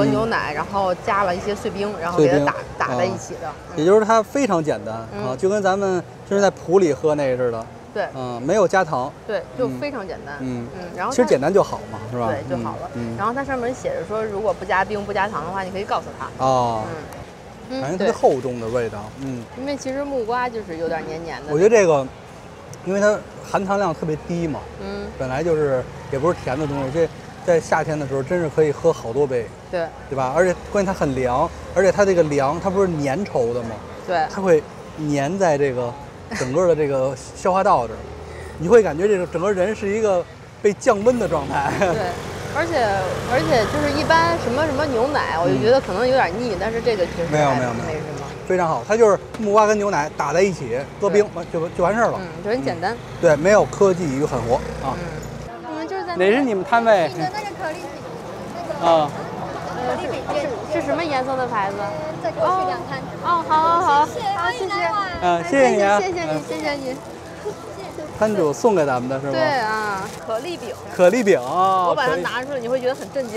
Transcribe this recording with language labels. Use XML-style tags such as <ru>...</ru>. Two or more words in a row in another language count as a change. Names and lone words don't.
<zh>牛奶，然後加了一些碎冰，然後給它打在一起的。也就是它非常簡單啊，就跟咱們就是在普裡喝那個似的。對，沒有加糖。對，就非常簡單。然後其實簡單就好嘛，是吧？對，就好了。然後它上面寫着說，如果不加冰不加糖的話，你可以告訴他。哦。感覺特別厚重的味道。因為其實木瓜就是有點黏黏的。我覺得這個，因為它含糖量特別低嘛，本來就是也不是甜的東西，這在夏天的時候真是可以喝好多杯。對吧？而且關鍵它很涼，而且它這個涼，它不是粘稠的嘛，對，它會粘在這個整個的這個消化道這兒，你會感覺這個整個人是一個被降溫的狀態。對，而且就是一般什麼牛奶，我就覺得可能有點膩，但是這個其實沒什麼，非常好。它就是木瓜跟牛奶打在一起，搁冰就完事兒了。就很簡單。對，沒有科技與狠活啊。我們就是在哪是你們攤位？你的那個可麗餅。啊。可麗餅店是什麼顏色的牌子？再過去2攤。哦，好，謝謝。謝謝你啊，謝謝你。攤主送給咱們的是嗎？對啊，可麗餅。可麗餅啊！我把它拿出來，你會覺得很震驚。</zh>